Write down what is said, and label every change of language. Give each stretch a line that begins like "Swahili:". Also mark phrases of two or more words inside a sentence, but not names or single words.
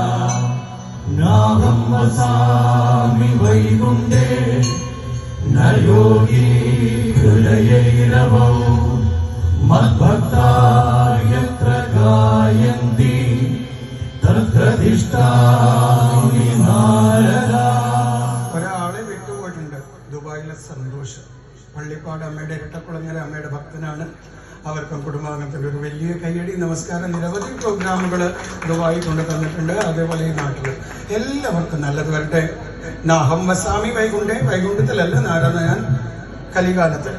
Sanskrit: नाहं वसामि वैकुण्ठे न योगी हृदयैरवो मद्भक्ता यत्र गायन्ति तत्र तिष्ठामि नारदा.
Malayalam: ഒരാളെ വിട്ടുപോയിട്ടുണ്ട്, ദുബായിലെ സന്തോഷം. പള്ളിപ്പാട് അമ്മയുടെ ഇരട്ടക്കുളങ്ങര അമ്മയുടെ ഭക്തനാണ്. അവർക്കും കുടുംബാംഗത്തിൻ്റെ ഒരു വലിയ കയ്യടി നമസ്കാരം. നിരവധി പ്രോഗ്രാമുകൾ ദുബായി കൊണ്ടു തന്നിട്ടുണ്ട്, അതേപോലെ ഈ നാട്ടിൽ. എല്ലാവർക്കും നല്ലത് വരട്ടെ.
Sanskrit: നാഹം വസാമി വൈകുണ്ഠേ,
Malayalam: വൈകുണ്ഠത്തിലല്ല നാരദ ഞാൻ കലികാലത്ത്.